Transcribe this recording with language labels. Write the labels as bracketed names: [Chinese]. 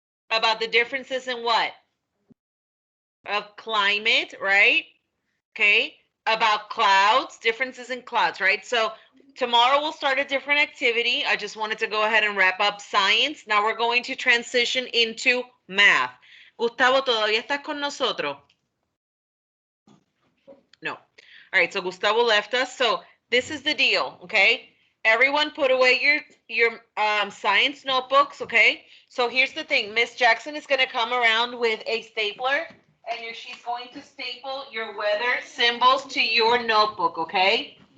[English] About the differences in what? Of climate, right? Okay. About clouds, differences in clouds, right? So tomorrow we'll start a different activity. I just wanted to go ahead and wrap up science. Now we're going to transition into math. [Spanish] Gustavo, ¿todavía estás con nosotros? [English] No. All right, so Gustavo left us. So this is the deal, okay? Everyone put away your science notebooks, okay? So here's the thing. Miss Jackson is going to come around with a stapler, and she's going to staple your weather symbols to your notebook, okay?